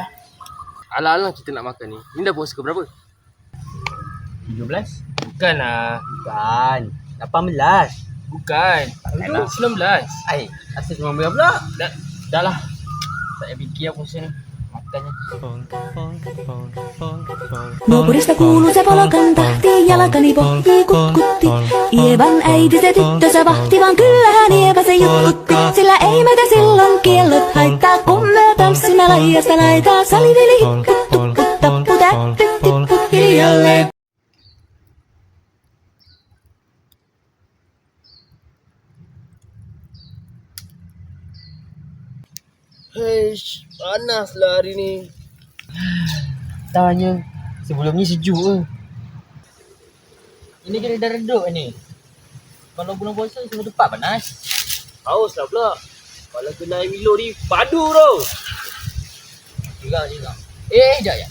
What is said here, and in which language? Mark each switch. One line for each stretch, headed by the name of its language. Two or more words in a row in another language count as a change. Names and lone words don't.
Malay: Alang-alang kita nak makan ni. Ni dah puasa ke berapa? 17? Bukan lah. Bukan 18. Bukan. Itu 19. Asal 19 pula. Dah lah. Tak payah fikir puasa ni. Makannya.
Finnish: Naapurista kuului se palokan tahti, jalkani pohjii kutkutti. Ievan äiti se tyttönsä vahti, vaan kyllähän Ieva se juttutti. Sillä ei meitä silloin kiellot haittaa, kun me tanssimme laidasta laitaa. Saliveli hipput, tupput, tapput, äppyt, tipput hiljalleen.
Malay: Heish, panas lah hari ni. Tanya. Sebelum ni sejuk ke? Ini kena dah redup ni. Kalau bulan puasa semua tempat panas. Haus lah pula. Kalau kena air Milo ni padu tau. Juga. Sekejap.